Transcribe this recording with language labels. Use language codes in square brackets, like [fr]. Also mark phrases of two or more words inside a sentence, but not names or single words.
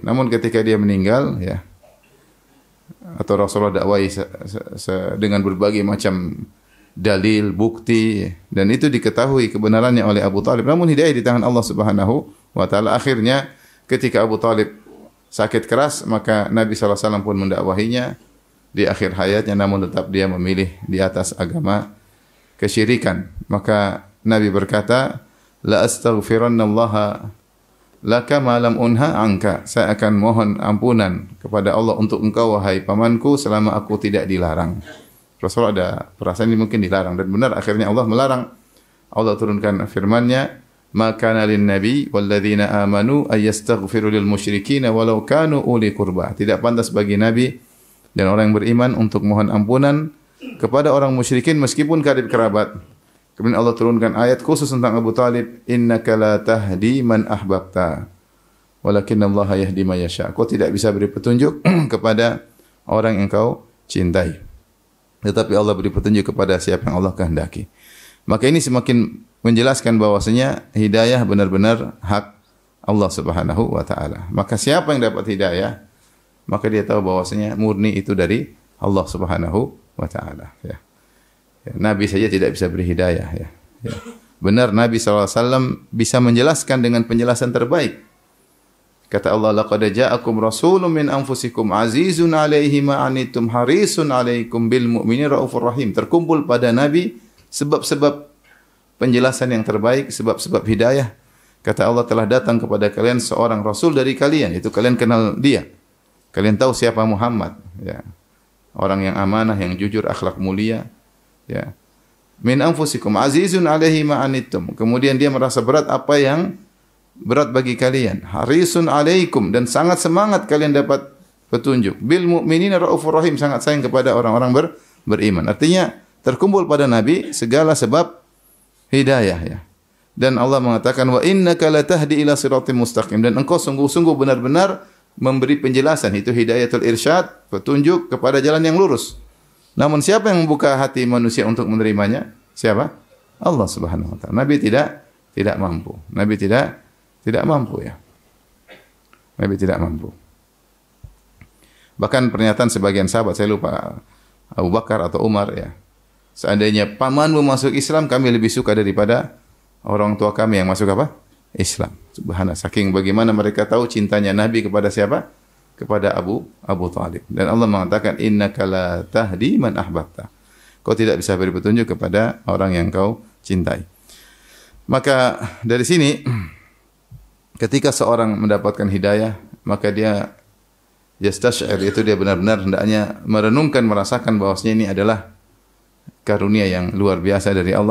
[id] Namun ketika dia meninggal ya atau Rasulullah dakwai dengan berbagai macam dalil, bukti dan itu diketahui kebenarannya oleh Abu Talib. Namun hidayah di tangan Allah [ar] سبحانه وتعالى. [id] Akhirnya ketika Abu Talib sakit keras, maka Nabi SAW pun mendakwahinya di akhir hayatnya, namun tetap dia memilih di atas agama kesyirikan. Maka Nabi berkata, [ar] لأستغفرن الله لك ما لم أنه عنك. [id] Saya akan mohon ampunan kepada Allah untuk engkau wahai pamanku selama aku tidak dilarang. Rasulullah ada perasaan ini mungkin dilarang dan benar akhirnya Allah melarang. Allah turunkan firman-Nya, [ar] "ما كان للنبي والذين آمنوا أن يستغفروا للمشركين ولو كانوا أولي قربى." [id] Tidak pantas bagi nabi dan orang yang beriman untuk mohon ampunan kepada orang musyrikin meskipun karib kerabat. Kemudian Allah turunkan ayat khusus tentang Abu Talib, [ar] "إنك لا تهدي من أحببت ولكن الله يهدي من يشاء." [id] Kau tidak bisa beri petunjuk kepada orang yang kau cintai, tetapi Allah beri petunjuk kepada siapa yang Allah kehendaki. Maka ini semakin menjelaskan bahwasanya hidayah benar-benar hak Allah [ar] سبحانه وتعالى. [id] Maka siapa yang dapat hidayah, maka dia tahu bahwasanya murni itu dari Allah [ar] سبحانه وتعالى, [id] ya. Nabi saja tidak bisa beri hidayah, ya. Benar Nabi SAW bisa menjelaskan dengan penjelasan terbaik. Kata Allah, [ar] لقد جاءكم رسول من أنفسكم عزيز عليه ما عنتم حريص عليكم بالمؤمنين رءوف رحيم. [id] Terkumpul pada Nabi sebab-sebab penjelasan yang terbaik, sebab-sebab hidayah. Kata Allah, telah datang kepada kalian seorang rasul dari kalian, itu kalian kenal dia. Kalian tahu siapa Muhammad, ya. Orang yang amanah, yang jujur, akhlak mulia, ya. [ar] من أنفسكم عزيز عليه ما عنتم. [id] Kemudian dia merasa berat apa yang berat bagi kalian. [ar] حريص عليكم, [id] dan sangat semangat kalian dapat petunjuk. [ar] بالمؤمنين رءوف رحيم, [id] sangat sayang kepada orang-orang beriman. Artinya terkumpul pada Nabi segala sebab hidayah, ya. Dan Allah mengatakan, [ar] وإنك لتهدي إلى صراط مستقيم, [id] dan engkau sungguh-sungguh benar-benar memberi penjelasan, itu [ar] هداية الإرشاد, [id] petunjuk kepada jalan yang lurus. Namun siapa yang membuka hati manusia untuk menerimanya? Siapa? [ar] الله سبحانه وتعالى. [id] Nabi tidak mampu. Nabi tidak mampu, ya. Nabi tidak mampu. Bahkan pernyataan sebagian sahabat, saya lupa Abu Bakar atau Umar, ya. Seandainya pamanmu masuk Islam, kami lebih suka daripada orang tua kami yang masuk apa? Islam. Subhanallah. Saking bagaimana mereka tahu cintanya Nabi kepada siapa? Kepada Abu Talib. Dan Allah mengatakan, [ar] إنك لا تهدي من أحببت. [id] Kau tidak bisa beri petunjuk kepada orang yang kau cintai. Maka dari sini, ketika seorang mendapatkan hidayah, maka dia yastash'ir, itu dia benar-benar hendaknya merenungkan, merasakan bahwasanya ini adalah karunia yang luar biasa dari Allah.